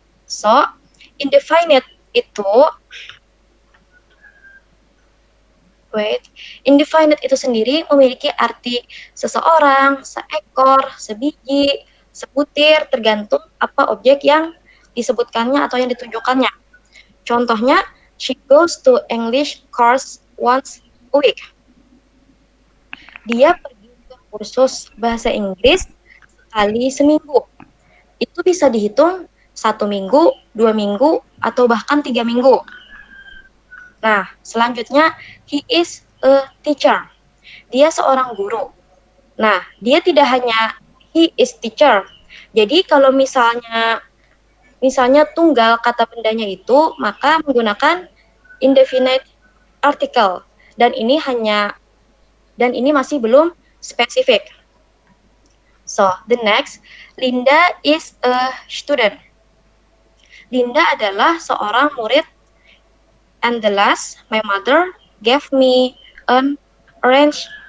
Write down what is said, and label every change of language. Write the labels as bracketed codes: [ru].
[id] So, indefinite itu indefinite itu sendiri memiliki arti seseorang, seekor, sebiji, sebutir, tergantung apa objek yang disebutkannya atau yang ditunjukkannya. Contohnya, [en] she goes to English course once a week. [id] Dia pergi ke kursus bahasa Inggris sekali seminggu. Itu bisa dihitung 1 minggu, 2 minggu, atau bahkan 3 minggu. Nah, selanjutnya, [en] he is a teacher. [id] Dia seorang guru. Nah, dia tidak hanya [en] he is teacher. [id] Jadi kalau misalnya tunggal kata bendanya itu, maka menggunakan indefinite article. Dan ini masih belum spesifik. [en] So, the next, Linda is a student. [id] Linda adalah seorang murid. [en] And the last, my mother gave me an orange.